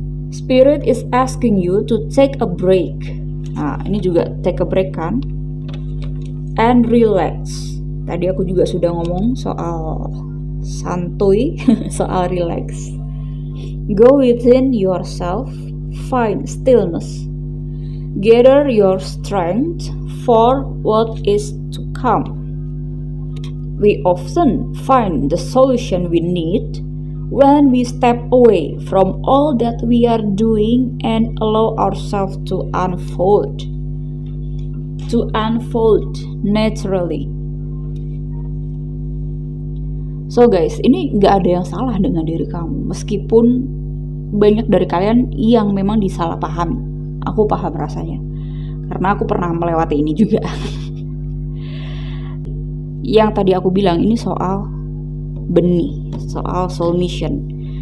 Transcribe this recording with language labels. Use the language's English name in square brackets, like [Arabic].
[English] Spirit is asking you to take a break. [Indonesian] Nah, ini juga [English] take a break [Indonesian] kan? [English] And relax. [Indonesian] Tadi aku juga sudah ngomong soal santuy, soal relax. [English] Go within yourself, find stillness. Gather your strength for what is to come. We often find the solution we need when we step away from all that we are doing and allow ourselves to unfold naturally. [Indonesian] So guys, ini gak ada yang salah dengan diri kamu, meskipun banyak dari kalian yang memang disalahpahami. Aku paham rasanya, karena aku pernah melewati ini juga. Yang tadi aku bilang ini soal benih, soal soul mission.